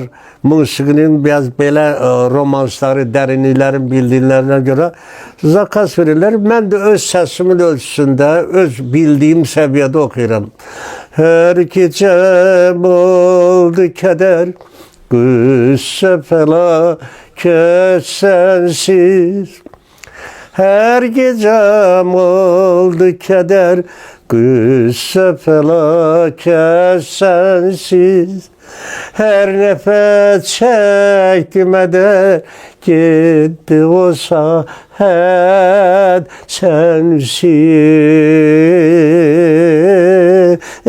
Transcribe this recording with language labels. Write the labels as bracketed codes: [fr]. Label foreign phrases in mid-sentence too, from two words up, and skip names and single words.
[az] Musiqinin biraz belə romansları, dərinliklərin bildiklərinə görə zakaz verirlər. Mən də öz səsimin ölçüsündə, öz bildiyim səviyyədə oxuyuram. Hər gecəm oldu kədər, qüssə fəlakət sənsiz. [tr] Her gecem oldu keder, kıssa felaket sensiz. Her nefes çektim eder, gitti o saat sensiz.